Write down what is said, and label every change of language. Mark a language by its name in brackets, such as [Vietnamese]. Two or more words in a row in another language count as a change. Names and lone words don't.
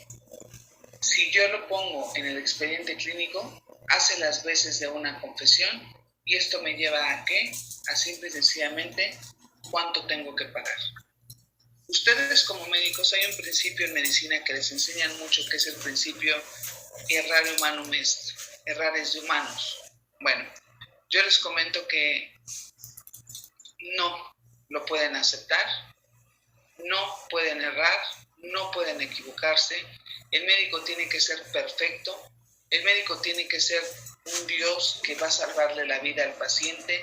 [Spanish] Si yo lo pongo en el expediente clínico, hace las veces de una confesión. ¿Y esto me lleva a qué? A simple y sencillamente cuánto tengo que pagar. Ustedes como médicos, hay un principio en medicina que les enseñan mucho, que es el principio [Latin] errare humanum est, [Spanish] errar es de humanos. Bueno, yo les comento que no lo pueden aceptar, no pueden errar, no pueden equivocarse. El médico tiene que ser perfecto, el médico tiene que ser un Dios que va a salvarle la vida al paciente.